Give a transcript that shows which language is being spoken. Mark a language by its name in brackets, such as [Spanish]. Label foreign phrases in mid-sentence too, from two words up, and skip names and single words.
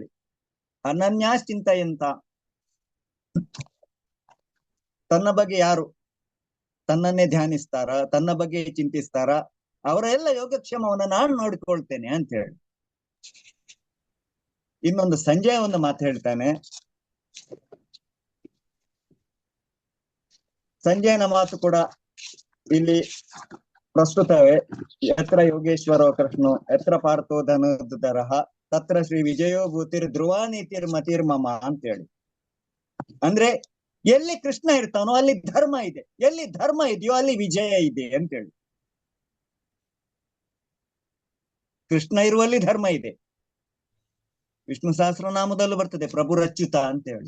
[Kannada] ಅನನ್ಯಾಶ್ಚಿಂತಯಂತ, ತನ್ನ ಬಗ್ಗೆ ಯಾರು ತನ್ನನ್ನೇ ಧ್ಯಾನಿಸ್ತಾರ, ತನ್ನ ಬಗ್ಗೆ ಚಿಂತಿಸ್ತಾರ, ಅವರೆಲ್ಲ ಯೋಗಕ್ಷೇಮವನ್ನ ನಾನು ನೋಡಿಕೊಳ್ತೇನೆ ಅಂತ ಹೇಳಿ. ಇನ್ನೊಂದು ಸಂಜಯ ಒಂದು ಮಾತು ಹೇಳ್ತಾನೆ. ಸಂಜಯನ ಮಾತು ಕೂಡ ಇಲ್ಲಿ ಪ್ರಸ್ತುತವೇ. [Sanskrit] ಯತ್ರ ಯೋಗೇಶ್ವರೋ ಕೃಷ್ಣೋ ಯತ್ರ ಪಾರ್ಥೋ ಧನುರ್ಧರಃ ತತ್ರ ಶ್ರೀ ವಿಜಯೋ ಭೂತಿರ್ ಧ್ರುವ ನೀತಿರ್ ಮತಿರ್ಮಮ ಅಂತೇಳಿ. [Kannada] ಅಂದ್ರೆ ಎಲ್ಲಿ ಕೃಷ್ಣ ಇರ್ತಾನೋ ಅಲ್ಲಿ ಧರ್ಮ ಇದೆ, ಎಲ್ಲಿ ಧರ್ಮ ಇದೆಯೋ ಅಲ್ಲಿ ವಿಜಯ ಇದೆ ಅಂತೇಳಿ. ಕೃಷ್ಣ ಇರುವಲ್ಲಿ ಧರ್ಮ ಇದೆ. ವಿಷ್ಣು ಸಹಸ್ರನಾಮದಲ್ಲೂ ಬರ್ತದೆ ಪ್ರಭುರಚ್ಯುತ ಅಂತ ಹೇಳಿ.